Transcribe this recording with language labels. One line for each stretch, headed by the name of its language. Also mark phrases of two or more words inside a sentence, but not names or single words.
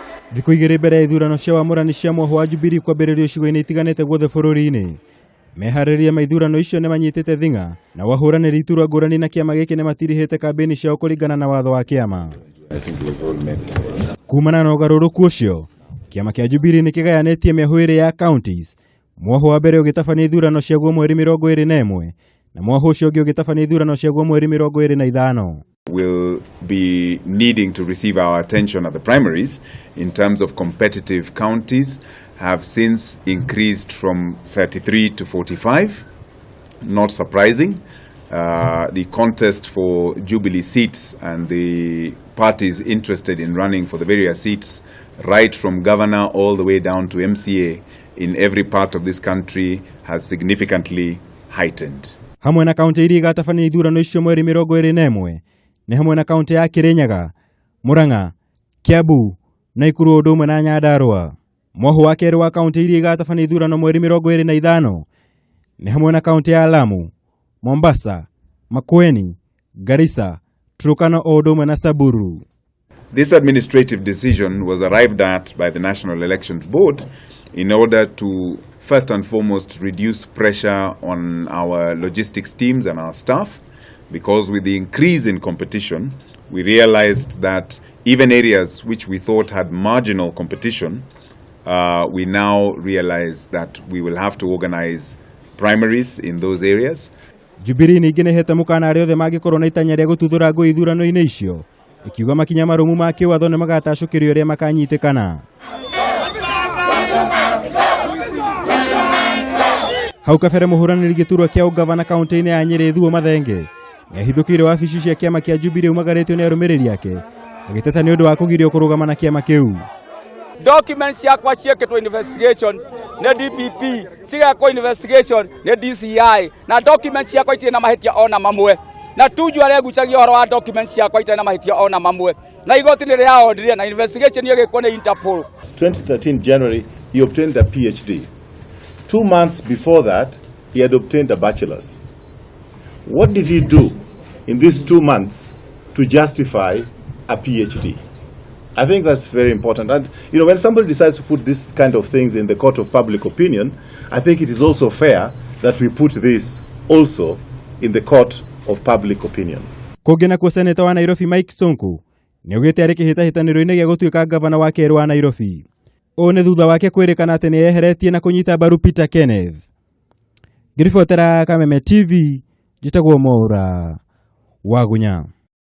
Kikuyu: Thikũ igĩrĩ mbere ya ithurano cia wamũrani cia mwohwo wa Jubilee kwambĩrĩrio icigo-inĩ itiganĩte guothe bũrũri-inĩ, meharĩrĩria ma ithurano icio nĩ manyitĩte thing'a na wahũranĩri iturwa ngũrani na kĩama gĩkĩ nĩ matirihĩte kambĩini ciao kũringana na watho wa kĩama. Kumana na ũgarũrũku ũcio, kĩama kĩa Jubilee nĩ kĩgayanĩtie mĩahũ ĩrĩ ya counties, mwohwo wa mbere ũgĩtabania ithurano ciaguo mweri 21 na mwohwo ũcio ũngĩ ũgĩtabania ithurano ciaguo mweri 25.
English: Will be needing to receive our attention at the primaries in terms of competitive counties have since increased from 33 to 45. Not surprising. The contest for Jubilee seats and the parties interested in running for the various seats, right from governor all the way down to MCA in every part of this country, has significantly heightened.
Kikuyu: Hamwe na kaunti iria igatabania ithurano icio mweri 21 ni hamwe na kaunti ya Kirinyaga, Murang'a, Kiambu, Nakuru ũndũ ũmwe na Nyandarua. Mwohwo wa kerĩ wa kaunti iria igatabania ithurano mweri 25 ni hamwe na kaunti ya Lamu, Mombasa, Makueni, Garissa, Turkana ũndũ ũmwe na Samburu.
English: This administrative decision was arrived at by the National Elections Board in order to first and foremost reduce pressure on our logistics teams and our staff, because with the increase in competition, we realized that even areas which we thought had marginal competition, we now realize that we will have to organize primaries in those areas.
Kikuyu: Jubilee ningĩ nĩ hete mũkana arĩa othe mangĩkorwo na itanya rĩa gũtuthũra ngũĩ ithurano-inĩ icio, ikiuga makinya marũmu ma kĩwatho nĩ magatacũkĩrio ũrĩa makanyitĩkana. Hau kabere mũhũranĩri gĩturwa kĩa ũgavana kaunti-inĩ ya Nyeri Thuo Mathenge nĩahithũkĩire wabici cia kĩama kĩa Jubilee umagarĩtio nĩ arũmĩrĩri ake, agĩteta nĩ ũndũ wa kũgirio kũrũgama na kĩama kĩu. Documents ciakwa ciĩkĩtwo investigation nĩ DPP, cigekwo investigation nĩ DCI, na documents ciakwa itirĩ na mahĩtia ona mamwe, na Tuju aregucagia ũhoro wa documents ciakwa itirĩ na mahĩtia ona mamwe, na igoti nĩ rĩahondirie na investigation ĩgĩkwo nĩ Interpol.
English: 2013 January, he obtained a PhD. 2 months before that, he had obtained a bachelor's. What did he do in these 2 months to justify a PhD? I think that's very important. And when somebody decides to put this kind of things in the court of public opinion, I think it is also fair that we put this also in the court of public opinion.
Kikuyu: Kũngĩ kwa seneta wa Nairobi Mike Sonko nĩ augĩte arĩ kĩhĩtahĩtanĩro-inĩ gĩa gũtuĩka gavana wa kerĩ wa Nairobi. Ũũ nĩ thutha wake kwĩrĩkana atĩ nĩ eheretie na kũnyita mbaru Peter Kenneth. Ngĩribotera Kameme TV, njĩtagwo Mwaura Wagunya.